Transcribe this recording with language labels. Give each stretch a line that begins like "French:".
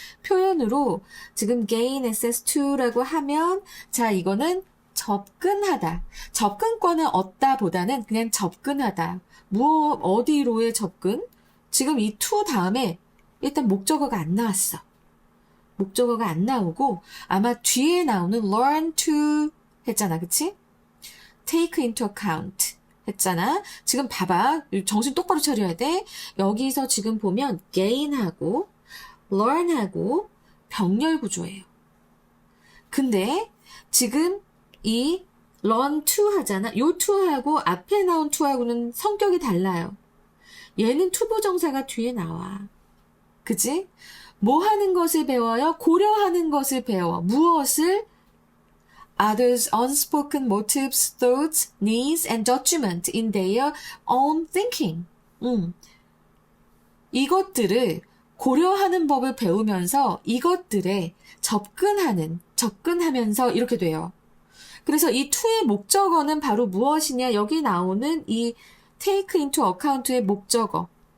Korean: 표현으로 지금
English: gain access to
Korean: 라고 하면 자 이거는 접근하다. 접근권을 얻다 보다는 그냥 접근하다. 어디로의 접근? 지금 이 to 다음에 일단 목적어가 안 나왔어. 목적어가 안 나오고 아마 뒤에 나오는
English: learn to
Korean: 했잖아. 그치?
English: take into account
Korean: 했잖아. 지금 봐봐. 정신 똑바로 차려야 돼. 여기서 지금 보면 gain하고 learn하고 병렬 구조예요. 근데 지금 이
English: learn to
Korean: 하잖아. 요 to하고 앞에 나온 to하고는 성격이 달라요. 얘는 투부정사가 뒤에 나와. 그지? 뭐 하는 것을 배워요? 고려하는 것을 배워. 무엇을?
English: Others' unspoken motives, thoughts, needs, and judgment in their own thinking.
Korean: 이것들을 고려하는 법을 배우면서 이것들에 접근하면서 이렇게 돼요. 그래서 이 to의 목적어는 바로 무엇이냐? 여기 나오는 이
English: take into account
Korean: 의 목적어.